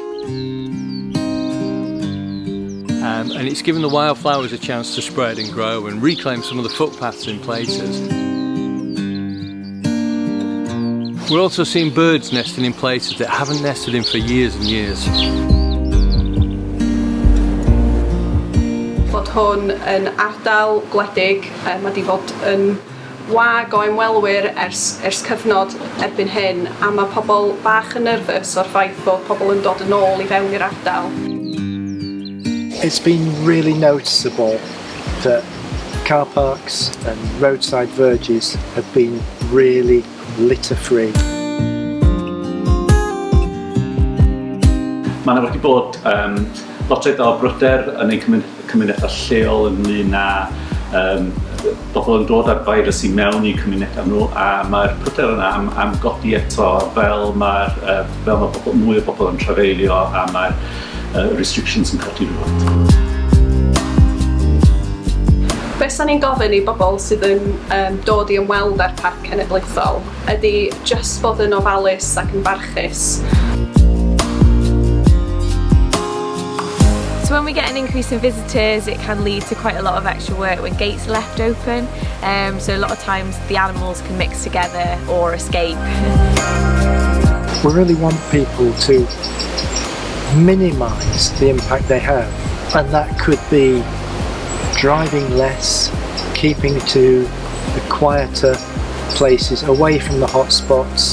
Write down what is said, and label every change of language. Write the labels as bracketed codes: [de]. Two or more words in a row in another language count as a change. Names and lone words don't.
[en] And it's given the wildflowers a chance to spread and grow and reclaim some of the footpaths in places. We're also seeing birds nesting in places that haven't nested in for years and years. [cy] Bod hwn yn ardal gwledig, mae 'di fod yn wag o ymwelwyr ers cyfnod erbyn hyn, a mae pobl bach yn nerfus o'r ffaith bod pobl yn dod yn ôl I fewn i'r ardal. [en] It's been really noticeable that car parks and roadside verges have been really litter-free. [cy] Mae yna wedi bod lot o bryder yn ein cymunedau lleol ynglyn â bobl yn dod ar virus I mewn I cymunedau nhw, a mae'r pryder yna am godi eto fel mae mwy o bobl yn trafeilio a mae'r restrictions yn codi rhywbeth. Be sa'n ni'n gofyn I bobl sydd yn dod I ymweld â'r parc cenedlaethol ydy just bod yn ofalus ac yn barchus. [en] So when we get an increase in visitors, it can lead to quite a lot of extra work when gates are left open. So a lot of times the animals can mix together or escape. We really want people to minimise the impact they have, and that could be driving less, keeping to the quieter places away from the hot spots.